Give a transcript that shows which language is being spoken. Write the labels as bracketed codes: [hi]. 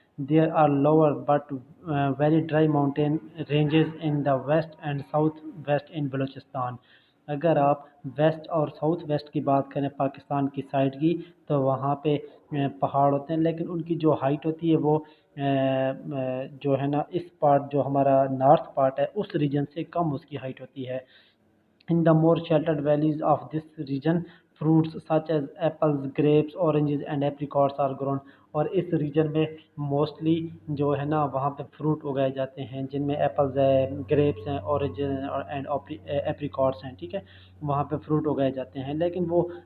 [en] There are lower but very dry mountain ranges in the west and south west in Balochistan. [hi] अगर आप waste और south west की बात करें पाकिस्तान की साइड की, तो वहाँ पे पहाड़ होते हैं, लेकिन उनकी जो हाइट होती है वो जो है ना इस पार्ट जो हमारा नॉर्थ पार्ट है उस रीजन से कम उसकी हाइट होती है. [en] In the more sheltered valleys of this region, fruits such as apples, grapes, oranges and apricots are grown. [hi] और इस रीजन में मोस्टली जो है ना वहाँ पे फ्रूट उगाए जाते हैं जिनमें एप्पल्स है, ग्रेप्स हैं, ऑरेंज एंड एप्रिकॉट्स हैं. ठीक है, वहाँ पे फ्रूट उगाए जाते हैं, लेकिन वो